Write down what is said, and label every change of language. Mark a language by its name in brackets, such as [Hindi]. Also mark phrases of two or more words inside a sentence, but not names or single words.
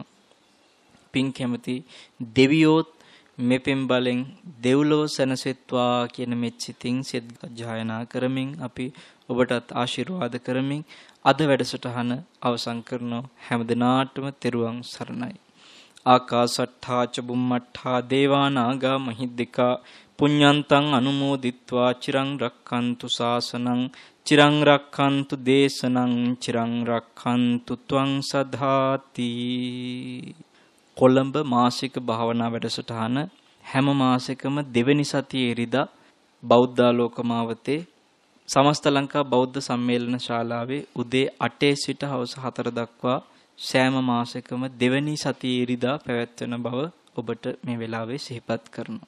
[Sinhala] පින් කැමති දෙවියෝත් මේ පින් බලෙන් දෙව්ලොව සැනසෙත්වා කියන මෙච්චිතින් සෙත් ගායනා කරමින් අපි ඔබටත් ආශිර්වාද කරමින් අද වැඩසටහන අවසන් කරනවා. හැම දිනාටම තෙරුවන් සරණයි. [Pali] ආකාසට්ඨා ච බුම්මට්ඨා දේවා නාග මහිද්దికා පුඤ්ඤන්තං අනුමෝදිත්වා චිරං රක්ඛන්තු ශාසනං චිරං රක්ඛන්තු දේශනං චිරං රක්ඛන්තු ත්වං සදාති. [Sinhala] කොළඹ මාසික භාවනා වැඩසටහන හැම මාසෙකම දෙවැනි සතියේ ඉරිදා බෞද්ධාලෝක මාවතේ සමස්ත ලංකා බෞද්ධ සම්මේලන ශාලාවේ උදේ 8 සිට හවස 4 දක්වා සෑම මාසෙකම දෙවැනි සතියේ ඉරිදා පැවැත්වෙන බව ඔබට මේ වෙලාවේ සිහිපත් කරනවා.